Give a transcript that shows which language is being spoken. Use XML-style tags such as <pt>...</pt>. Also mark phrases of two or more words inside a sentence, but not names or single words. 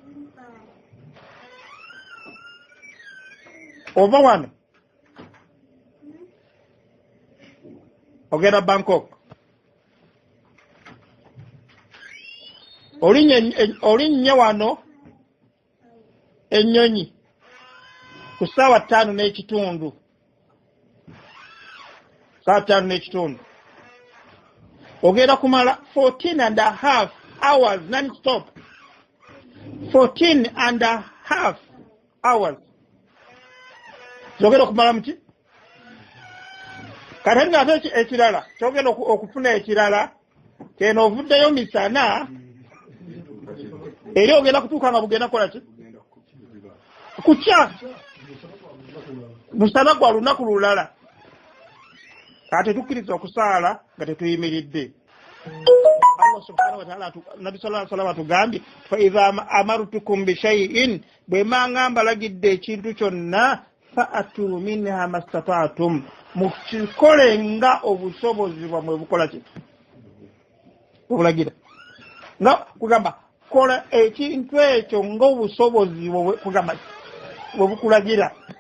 <lg>Ova wano ogenda Bangkok olinnya wano ennyonyi ku ssaawa 5:30 ogenda kumala 14.5</lg> <en>hours non-stop</en> <lg>14.5 hours zogenda okumala muki kati ng'ate ekirala kyogenda okufuna ekirala keno ovuddeyo misana eri ogenda kutuuka nga bugenda kola ki kukya musana gwa lunaku lulala kati tukkiriza okusaala nga tetuyimiridde</lg> <ar>الله سبحانه وتعالى</ar> <lg>nabi</lg> <ar>صلى الله عليه وسلم</ar> <lg>tugambi</lg> <ar>فإذا أمرتكم بشيء</ar> <lg>bwe ngamba lagidde ekintu kyonna</lg> <ar>فأتوا منها ما استطعتم</ar> <lg>mukikole nga obusobozi bwamwe bukola ki obulagira nga kugamba kola ekintu ekyo nga obusobozi bwe kugamba bwe bukulagira</lg>